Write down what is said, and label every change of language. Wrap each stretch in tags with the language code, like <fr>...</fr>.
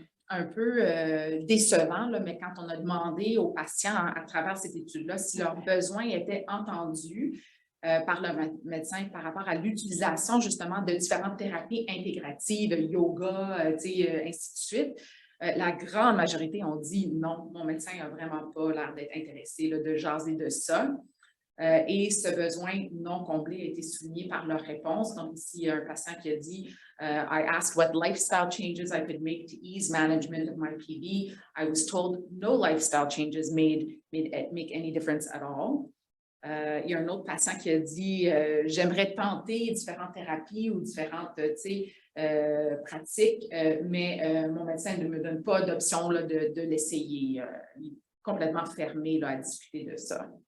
<fr>un peu décevant, là, mais quand on a demandé aux patients à travers cette étude-là si leurs besoins étaient entendus par le médecin par rapport à l'utilisation justement de différentes thérapies intégratives, yoga, ainsi de suite, la grande majorité ont dit non, mon médecin n'a vraiment pas l'air d'être intéressé là, de jaser de ça. Et ce besoin non comblé a été souligné par leur réponse. Donc, ici, il y a un patient qui a dit</fr> <en>I asked what lifestyle changes I could make to ease management of my PV. I was told no lifestyle changes make any difference at all.</en> <fr>Il y a un autre patient qui a dit j'aimerais tenter différentes thérapies ou différentes pratiques, mais mon médecin ne me donne pas d'option de l'essayer. Il est complètement fermé là, à discuter de ça.</fr>